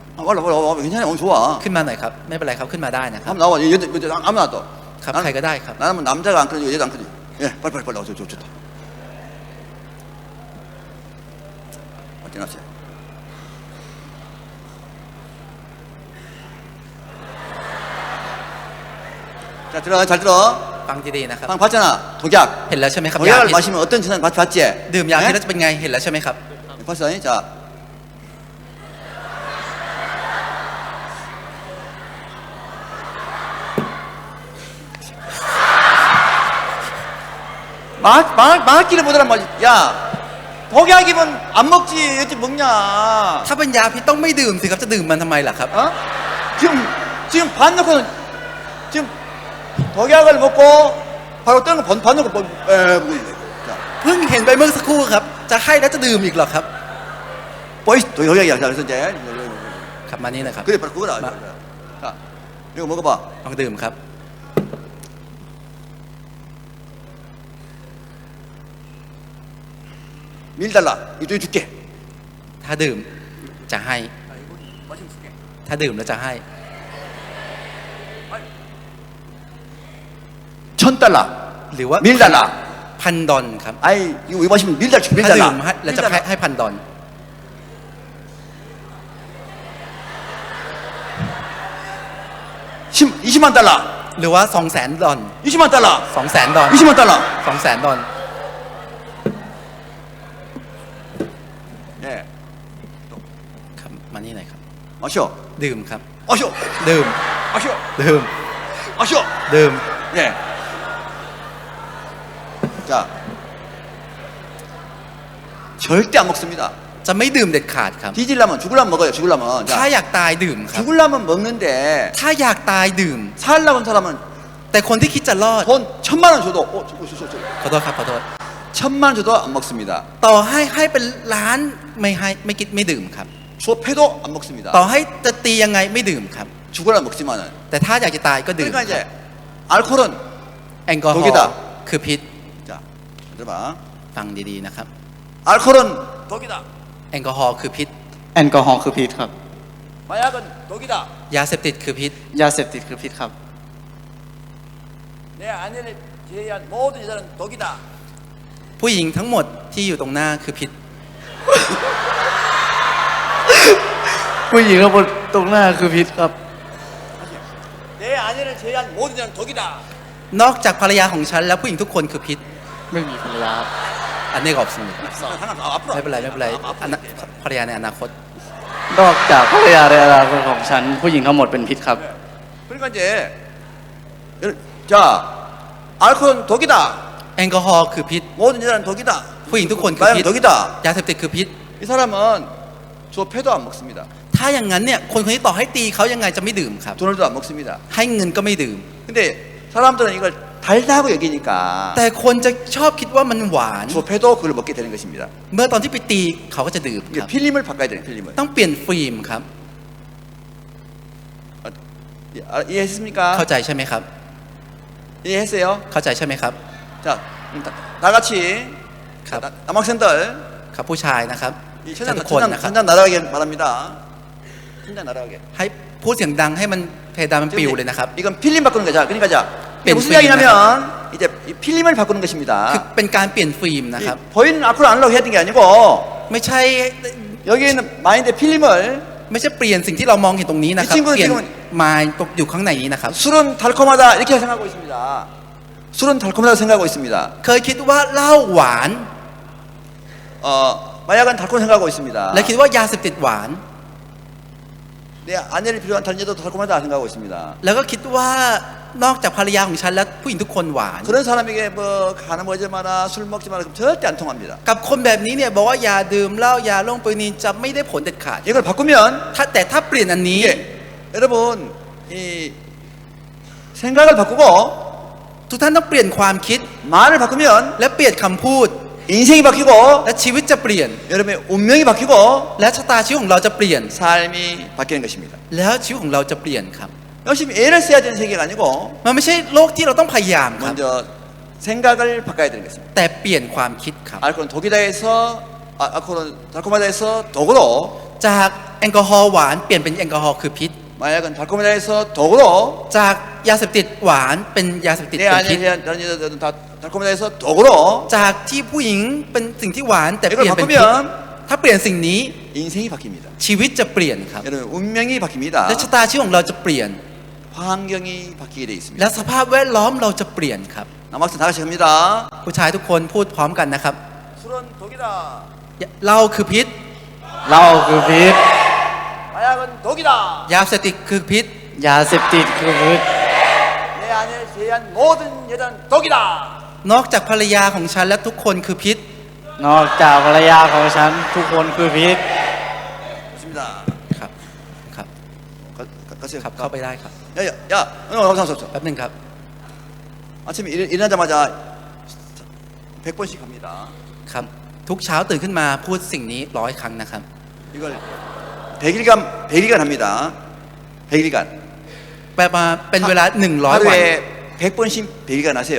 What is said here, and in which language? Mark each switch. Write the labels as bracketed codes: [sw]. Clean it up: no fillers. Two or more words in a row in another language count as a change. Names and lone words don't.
[ko] 올라. 괜찮아. 오늘 좋아. [th] ขึ้นมาหน่อยครับไม่เป็นไรครับขึ้นมาได้นะครับ [ko] 한번 나와. 아무나 또. [th] ครับใครก็ได้ครับ [ko] 나는 뭐 남자가 안 끊어지고 여자도 안 끊어지고. 예, 빨리 나와. 좋다. 어떻게 나왔어요? 자, 들어. 잘 들어. [th] ฟังดีๆนะครับ [ko] 방금 봤잖아. 독약. [th] เห็นแล้วใช่ไหมครับยา [ko] 독약을 [th] พิษ [ko] 마시면 어떤 증상 봤지? [th] ดื่มยาพิษ [ko] 예? [th] แล้วจะเป็นไงเห็นแล้วใช่ไหมครับ [ko] 봤어. 자. 망할기를 못하란 말이야. 야, 독약이면 안 먹지. 어찌 먹냐. [th] ถ้าเป็นยาพิษต้องไม่ดื่มสิครับจะดื่มมันทำไมล่ะครับ [ko] 어? 지금 반 넣고는 지금 독약을 먹고 바로 뜨는 거 반 넣고 자 [th] เพิ่งเห็นไปเมื่อสักครู่ครับ จะให้แล้วจะดื่มอีกเหรอครับ [ko] 보이스 독약이야. 자 그래서 이제 [th] ครับมานี่นะครับ [ko] 그래 바로 그거다. 자 이거 먹어봐. [th] ลองดื่มครับ [ko] 밀 달라. 이거 줄게. [th] ถ้าดื่มจะให้ [ko] 마시면 줄게. [th] ถ้าดื่มแล้วจะให้ $1,000. หรือว่า [ko] 밀 달라. [th] พันดอลครับ [ko] 아이 이거 마시면 밀 달라. 밀 [th] ถ้าดื่ม [ko] 달라. [th] ให้แล้วจะให้พันดอล [ko] 20만 달러. [th] หรือว่า 200,000 ดอล [ko] 20만 달러. [th] 200,000 ดอล [ko] 20만 달러. [th] 200,000 ดอล [ko] 예. [th] ครับมานี่หน่อยครับ [ko] 마셔. [th] ดื่มครับ [ko] 마셔. [th] ดื่ม [ko] 마셔. [th] ดื่ม [ko] 마셔. [th] ดื่ม [ko] 예. 자. 절대 안 먹습니다. [th] จะไม่ดื่มเด็ดขาดครับ [ko] 뒤질라면 죽으려면 먹어요. 죽으려면. [th] ถ้า [ko] 자. [th] อยากตายดื่มครับ [ko] 죽으려면 먹는데 [th] ถ้าอยากตายดื่ม [ko] 살라고 한 사람은 [th] แต่คนที่คิดจะรอด [ko] 돈 1,000만 원 줘도 [th] ขอโทษครับขอโทษ [ko] 1,000만 원 줘도 안 먹습니다. [th] ต่อให้เป็นล้านไม่ให้ไม่กินไม่ดื่มครับ [ko] 조패도 안 먹습니다. [th] ต่อให้จะตียังไงไม่ดื่มครับ [ko] 죽으려면 먹지만은. [th] แต่ถ้าอยากจะตายก็ดื่ม [ko] 그러니까 이제 알코올은 [th] แอลกอฮอ [ko] 독이다 [th] ล์คือพิษ [ko] 자, 들어봐. [th] ฟังดีๆนะครับ [ko] 알코올은 독이다. [th] แอลกอฮอล์คือพิษ แอลกอฮอล์คือพิษครับ [ko] 마약은 독이다. [th] ยาเสพติดคือพิษ ยาเสพติดคือพิษครับ [ko] 내 아내를 제외한 모든 여자는 독이다. [th] ผู้หญิงทั้งหมดที่อยู่ตรงหน้าคือพิษ ผู้หญิงทั้งหมดตรงหน้าคือพิษครับ [ko] 내 아내를 제외한 모든 여자는 독이다. [th] นอกจากภรรยาของฉันแล้วผู้หญิงทุกคนคือพิษ ไม่มีภรรยาครับ อันนี้ก็อบสนิท [ko] 앞으로. [th] ไม่เป็นไรไม่เป็นไรอนาภรรยาในอนาคต นอกจากภรรยาในอนาคตของฉัน ผู้หญิงทั้งหมดเป็นพิษครับ [ko] 그러니까 이제 자, 알코올은 독이다. [th] แอลกอฮอล์คือพิษ [ko] 모든 여자는 독이다. [th] ผู้หญิงทุกคนคือ [ko] 마약은 [th] พิษ [ko] 독이다. [th] ยาเสพติดคือพิษ [ko] 이 사람은 조패도 안 먹습니다. [th] ถ้าอย่างนั้นเนี่ยคนคนนี้ต่อให้ตีเขายังไงจะไม่ดื่มครับ [ko] 돈을도 안 먹습니다. [th] ให้เงินก็ไม่ดื่ม [ko] 근데 사람들은 이걸 달다고 여기니까 [th] แต่คนจะชอบคิดว่ามันหวาน [ko] 조패도 그걸 먹게 되는 것입니다. [th] เมื่อตอนที่ไปตีเขาก็จะดื่ม [ko] 이게 [th] ครับ [ko] 필름을 바꿔야 돼요. 필름을. [th] ต้องเปลี่ยนฟิล์มครับ [ko] 이해했습니까? [th] เข้าใจใช่ไหมครับ [ko] 이해했어요? [th] เข้าใจใช่ไหมครับ [ko] 자, 다 같이 [th] ครับ [ko] 남학생들 [th] ครับผู้ชายนะครับ [ko] 이 [th] จะทุกคนนะครับ [ko] 천장 날아가게 바랍니다. 천장 날아가게. [th] ให้พูดเสียงดังให้มันเพดานมันปิวเลยนะครับ [ko] 이건 필름 바꾸는 거죠. 그러니까 자, 이게 무슨 필름 이야기냐면 이제 이 필름을 바꾸는 것입니다. [th] คือเป็นการปี่ยนฟิล์มนะครับ [ko] 이 보이는 앞으로 안 하려고 해야 되는 게 아니고 [th] ไม่ใช่ [ko] 여기 있는 마인드 필름을 [th] ไม่ใช่เปลี่ยนสิ่งที่เรามองเห็นตรงนี้นะครับ จริงๆ เปลี่ยน จริง มาตกอยู่ข้างในนี้นะครับ [ko] 술은 달콤하다 이렇게 생각하고 있습니다. 술은 달콤하다고 생각하고 있습니다. [th] เคยคิดว่าเหล้าหวาน [ko] 마약은 달콤 생각하고 있습니다. [th] และคิดว่ายาเสพติดหวาน [ko] 내 아내를 필요한 다른 여자도 달콤하다 생각하고 있습니다. [th] แล้วก็คิดว่านอกจากภรรยาของฉันแล้วผู้หญิงทุกคนหวาน [ko] 그런 사람에게 뭐 가는 거지 마라 술 먹지 마라 그럼 절대 안 통합니다. [th] กับคนแบบนี้เนี่ยบอกว่าอย่าดื่มเหล้าอย่าลงปืนนี้จะไม่ได้ผลเด็ดขาด [ko] 이걸 바꾸면 [th] แต่ถ้าเปลี่ยนอันนี้ [ko] 이게 여러분 이 생각을 바꾸고 [th] ทุกท่านต้องเปลี่ยนความคิด [ko] 말을 바꾸면 [th] และเปลี่ยนคำพูด [ko] 인생이 바뀌고 [th] และชีวิตจะเปลี่ยน [ko] 여러분의 운명이 바뀌고 [th] และชะตาชีวิตของเราจะเปลี่ยน [ko] 삶이 바뀌는 것입니다. [th] แล้วชีวิตของเราจะเปลี่ยนครับ [ko] 열심히 애를 써야 되는 세계가 아니고 [th] มันไม่ใช่โลกที่เราต้องพยายามครับ [ko] 먼저 생각을 바꿔야 되는 것입니다. [th] แต่เปลี่ยนความคิดครับ [ko] 알코올은 독이다 해서 알코올은 달콤하다 해서 독으로 [th] จากแอลกอฮอล์หวานเปลี่ยนเป็นแอลกอฮอล์คือพิษ [ko] 마약은 달콤하다 해서 독으로 [th] จากยาเสพติดหวานเป็นยาเสพติด [ko] 내 [th] เป็นพิษ [ko] 아내에 대한 다른 여자들은 다 달콤하다 해서 독으로 [th] จากที่ผู้หญิงเป็นสิ่งที่หวานแต่ [ko] 이걸 [th] เปลี่ยนเป็นพิษ [ko] 바꾸면 [th] ถ้าเปลี่ยนสิ่งนี้ [ko] 인생이 바뀝니다. [th] ชีวิตจะเปลี่ยนครับ [ko] 여러분 운명이 바뀝니다. [th] และชะตาชีวิตของเราจะเปลี่ยน [ko] 환경이 바뀌게 되어 있습니다. [th] และสภาพแวดล้อมเราจะเปลี่ยนครับ [ko] 남학생 다 같이 합니다. [th] ผู้ชายทุกคนพูดพร้อมกันนะครับ [ko] 술은 독이다. [th] เหล้าคือพิษ เหล้าคือพิษ [ko] 마약은 독이다. [th] ยาเสพติดคือพิษ ยาเสพติดคือพิษ [ko] 내 아내를 제외한 모든 여자는 독이다. [th] นอกจากภรรยาของฉันและทุกคนคือพิษ นอกจากภรรยาของฉันทุกคนคือพิษ [ko] 좋습니다. [th] ครับครับ [ko] 가 가세요. [th] ครับเข้าไปได้ครับ [ko] 야, 없어. [th] แป๊บหนึ่งครับ [ko] 아침에 일어나자마자 100번씩 합니다. [th] ครับ ทุกเช้าตื่นขึ้นมาพูดสิ่งนี้100 ครั้งนะครับ [ko] 이걸 100일간 합니다. 100일간. [th] แปลมาเป็นเวลา100 วัน [ko] 하루에 100번씩 100일간 하세요.